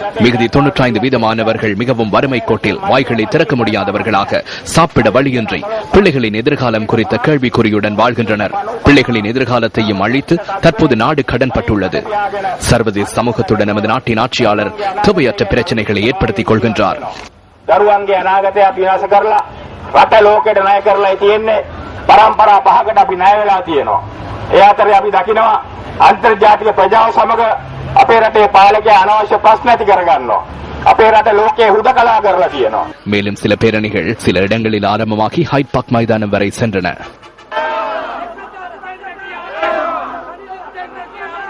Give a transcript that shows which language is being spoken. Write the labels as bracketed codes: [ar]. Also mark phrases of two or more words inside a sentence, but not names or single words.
[ta] மிகுதி 95 வீதமானவர்கள் மிகவும் வறுமை கோட்டில் வாய்களை திறக்க முடியாதவர்களாக சாப்பிட வழியின்றி பிள்ளைகளின் எதிர்காலம் குறித்த கேள்விக்குறியுடன் வாழ்கின்றனர். பிள்ளைகளின் எதிர்காலத்தையும் அழித்து தற்போது நாடு கடன்பட்டுள்ளது. சர்வதேச சமூகத்துடன் நமது நாட்டின் ஆட்சியாளர் தேவையற்ற பிரச்சனைகளை ஏற்படுத்திக் கொள்கின்றார். [si] දරුවන්ගේ අනාගතය අපි විනාශ කරලා රට ලෝකෙට ණය කරලා තියෙන්නේ. පරම්පරා 5කට අපි ණය වෙලා තියෙනවා. ඒ අතරේ අපි දකිනවා අන්තර්ජාතික ප්‍රජාව සමග අපේ රටේ පාලකයා අනවශ්‍ය ප්‍රශ්න ඇති කරගන්නවා. අපේ රට ලෝකයේ හුදකලා කරලා තියෙනවා. [ta] மேலும் சில பேரணிகள் சில இடங்களில் ஆரம்பமாகி ஹைட் பார்க் மைதானம் வரை சென்றன.